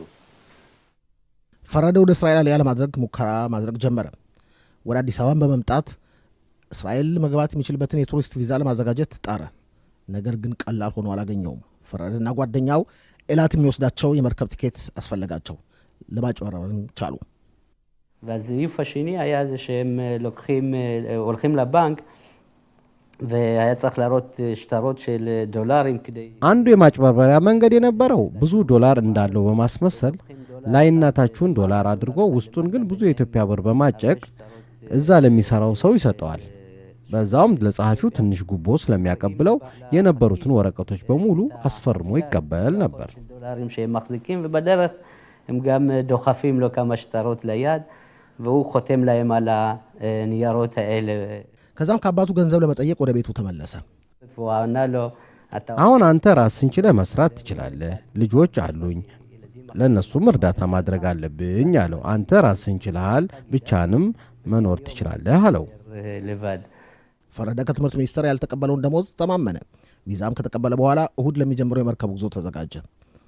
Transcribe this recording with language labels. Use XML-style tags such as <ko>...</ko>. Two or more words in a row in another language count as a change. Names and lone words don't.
<am>ፈረደ ወደ እስራኤል አልያ ለማድረግ ሙከራ ማድረግ ጀመረ። ወደ አዲስ አበባ በመምጣት እስራኤል መግባት የሚችልበትን የቱሪስት ቪዛ ለማዘጋጀት ጣረ። ነገር ግን ቀላል ሆኖ አላገኘውም። ፈረደና ጓደኛው ኤላት የሚወስዳቸው የመርከብ ቲኬት አስፈለጋቸው። ለማጭበርበርም ቻሉ።</am> <he>והזיוף השני היה זה שהם הולכים לבנק והיה צריך להראות שטרות של דולרים כדי</he> <am>አንዱ የማጭበርበሪያ መንገድ የነበረው ብዙ ዶላር እንዳለው በማስመሰል ላይናታችሁን ዶላር አድርጎ ውስጡን ግን ብዙ የኢትዮጵያ ብር በማጨቅ እዛ ለሚሰራው ሰው ይሰጠዋል። በዛውም ለጸሐፊው ትንሽ ጉቦ ስለሚያቀብለው የነበሩትን ወረቀቶች በሙሉ አስፈርሞ ይቀበል ነበር።</am> <he>דולרים שהם מחזיקים ובדרך הם גם דוחפים לו כמה שטרות ליד והוא חותם להם על הניירות האלה።</he> <am>ከዛም ከአባቱ ገንዘብ ለመጠየቅ ወደ ቤቱ ተመለሰ።</am> <he>והוא ענה לו,</he> <am>አሁን አንተ ራስን ችለህ መስራት ትችላለህ። ልጆች አሉኝ፣ ለእነሱም እርዳታ ማድረግ አለብኝ አለው። አንተ ራስን ችለሃል፣ ብቻንም መኖር ትችላለህ አለው።</am> <he>לבד.</he> <am>ፈረደ ከትምህርት ሚኒስቴር ያልተቀበለውን ደሞዝ ተማመነ። ቪዛም ከተቀበለ በኋላ እሁድ ለሚጀምረው የመርከብ ጉዞ ተዘጋጀ።</am>